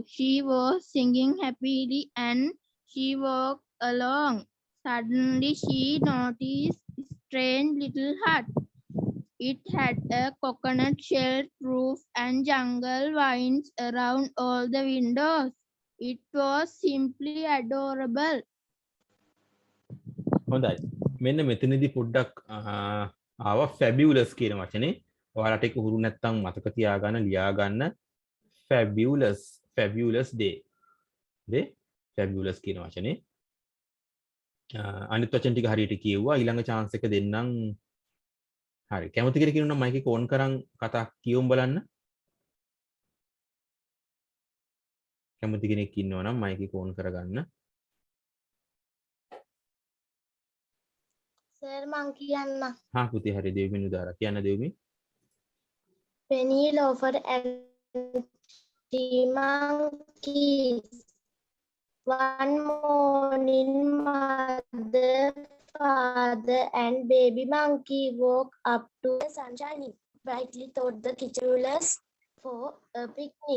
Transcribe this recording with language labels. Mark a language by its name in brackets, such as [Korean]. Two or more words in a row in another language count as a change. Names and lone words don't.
[English] She was singing happily and she walked along. Suddenly, she noticed a strange little hut. It had a coconut shell roof and jungle vines around all the windows. It was simply adorable. [Sinhala] හොඳයි. මෙන්න මෙතනදී පොඩ්ඩක් ආව fabulous කියන වචනේ. ඔයාලට ඒක හුරු නැත්තම් මතක තියාගන්න ලියා ගන්න. [English] fabulous day. fabulous [Sinhala] කියන වචනේ. අනිත් වචන ටික හරියට කියෙව්වා. ඊළඟ chance එක දෙන්නම්. හරි. කැමති කෙනෙක් ඉන්නවා නම් මයික් එක ඕන් කරන් කතා කියවමු බලන්න. කැමති කෙනෙක් ඉන්නවා නම් මයික් එක ඕන් කරගන්න. Sir, monkey කියන්න. හා පුතේ හරි දෙවිමිනු දාලා කියන්න දෙවිමි. [English] Penelope and three monkeys. One morning, mother, father, and baby monkey woke up to the sun shining brightly through the kitchen windows for a picnic.